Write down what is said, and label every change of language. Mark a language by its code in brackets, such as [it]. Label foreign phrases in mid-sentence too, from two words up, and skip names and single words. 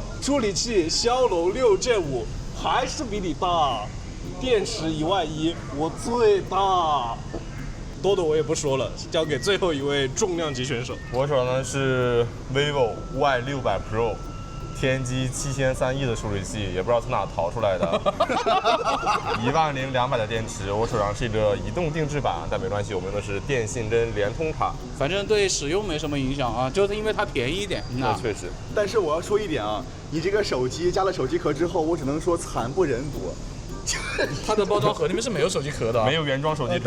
[zh] 處理器驍龍6 Gen 5還是比你大，電池11000，我最大。多的我也不說了，交給最後一位重量級選手。我手上呢是 vivo Y600 Pro， 天玑7300的處理器，也不知道從哪淘出來的，10200的電池。我手上是一個移動定制版，但沒關係，我們用的是電信真聯通卡。反正對使用沒什麼影響啊，就是因為它便宜一點。那確實。但是我要說一點啊，你這個手機加了手機殼之後，我只能說慘不忍睹。它的包裝盒裡面是沒有手機殼的，沒有原裝手機殼。